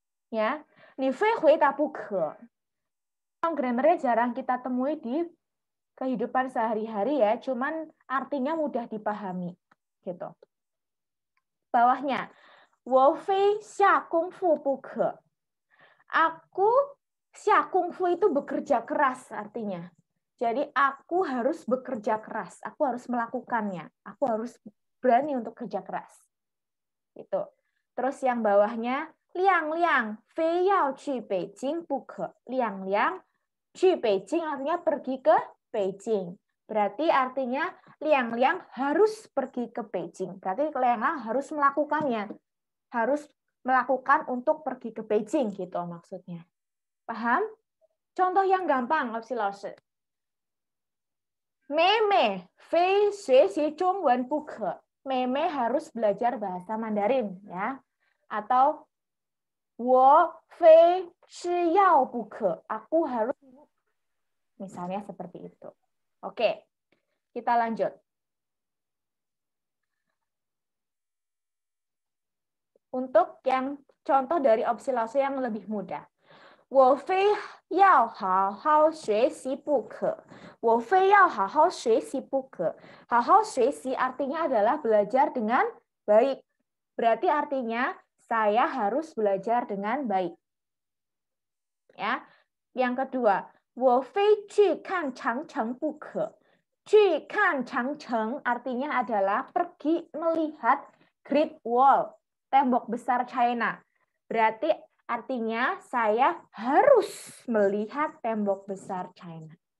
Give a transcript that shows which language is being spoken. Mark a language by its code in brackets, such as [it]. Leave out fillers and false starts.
[id] Ya, [zh] 你非回答不可. [id] Grammarnya jarang kita temui di kehidupan sehari-hari ya, cuman artinya mudah dipahami. Gitu. Bawahnya. [zh] 我非下功夫不可. [id] Aku 下功夫 itu bekerja keras artinya. Jadi aku harus bekerja keras, aku harus melakukannya, aku harus berani untuk kerja keras. Gitu. Terus yang bawahnya [zh] 亮亮非要去北京不可. 亮亮去北京 [id] artinya pergi ke Beijing. Berarti artinya 亮亮 harus pergi ke Beijing. Berarti 亮亮 harus melakukannya. Harus melakukan untuk pergi ke Beijing gitu maksudnya. Paham? Contoh yang gampang, Opsi Laoshi. [zh] 妹妹非学习中文不可. [id] 妹妹 harus belajar bahasa Mandarin ya. [zh] Atau 我非吃药不可. [id] Aku harus, misalnya seperti itu. Oke. Kita lanjut. Untuk yang contoh dari Opsi Laoshi yang lebih mudah. [zh] 我非要好好学习不可. 我非要好好学习不可. 好好学习 [id] artinya adalah belajar dengan baik. Berarti artinya saya harus belajar dengan baik. Ya. Yang kedua, [zh] 我非去看长城不可. 去看长城 [id] artinya adalah pergi melihat Great Wall, tembok besar China. Berarti artinya saya harus melihat tembok besar China.